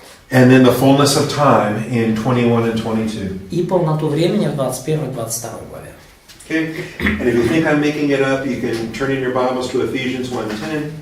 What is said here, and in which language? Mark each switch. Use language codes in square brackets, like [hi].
[en] And then the fullness of time in 21 and 22. [ru] И полноту времени в 21 и 22 главе. [en] Okay? And if you think I'm making it up, you can turn in your Bibles to Ephesians 1:10.